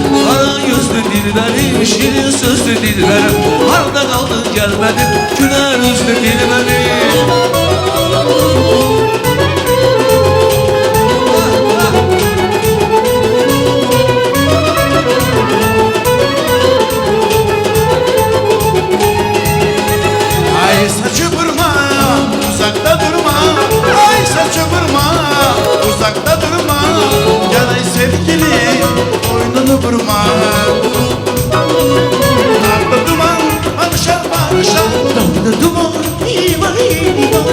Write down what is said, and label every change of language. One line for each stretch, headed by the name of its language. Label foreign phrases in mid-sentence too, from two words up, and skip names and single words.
Azerbaijani: Qara gözlü dilbərim, şirin sözlü dilbərim, harda qaldın gəlmədin, gülər üzlü dilbərim.
Turkish: Ay saçı vurma, uzakta durma. Ay saçı vurma, uzakta durma. Gel ay sevgili, boynunu vurma.
Azerbaijani: Dağda duman, barışar barışar. Dağda duman, yeri var yeri var.